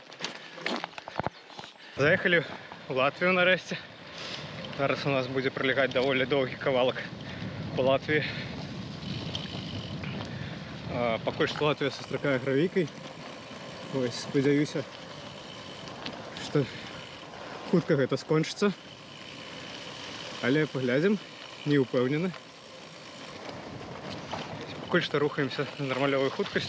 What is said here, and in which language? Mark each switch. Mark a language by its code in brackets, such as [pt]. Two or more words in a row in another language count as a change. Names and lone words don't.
[uk] Заехали в Латвию нарешті. Зараз у нас буде пролягати доволі довгий кавалок по Латвії. Поки що Латвія зустрічає гравійкою. Ось, сподіваюся, що [be] хутко гэта скончыцца. [uk] Але поглядим, [be] не упевнены. Пакуль што рухаемся з нармальовай хуткасцю.